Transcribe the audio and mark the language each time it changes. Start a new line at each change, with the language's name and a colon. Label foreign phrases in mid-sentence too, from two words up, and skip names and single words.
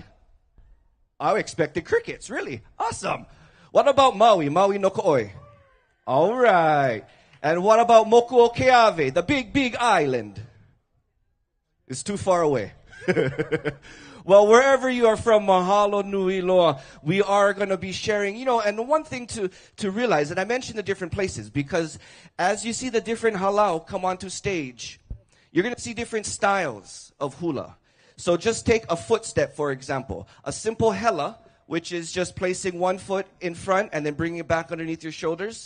English: I expected crickets, really. Awesome. What about Maui?
Hawaiian: Maui no Ko'oi.
English: All right. And what about Mokuokeave, the big island? It's too far away. Well, wherever you are from,
Hawaiian: mahalo nui loa,
English: we are going to be sharing, and the one thing to realize, and I mentioned the different places, because as you see the different halau come onto stage, you're going to see different styles of hula. So just take a footstep, for example. A simple hela, which is just placing one foot in front and then bringing it back underneath your shoulders.